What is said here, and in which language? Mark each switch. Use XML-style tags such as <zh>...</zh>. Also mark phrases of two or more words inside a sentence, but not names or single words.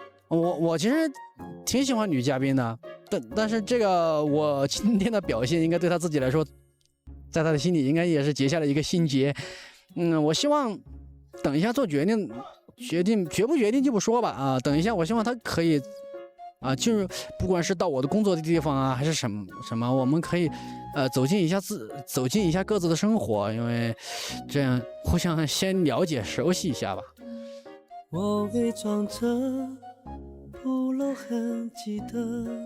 <zh>我其實挺喜歡女嘉賓的，但是這個我今天的表現應該對他自己來說，在他的心裡應該也是結下了一個心結。我希望等一下做決定決不決定就不說吧啊，等一下我希望他可以啊，就是不管是到我的工作的地方啊，還是什麼，我們可以走進一下各自的生活，因為這樣互相先了解熟悉一下吧。我偽裝着不露痕跡的。</zh>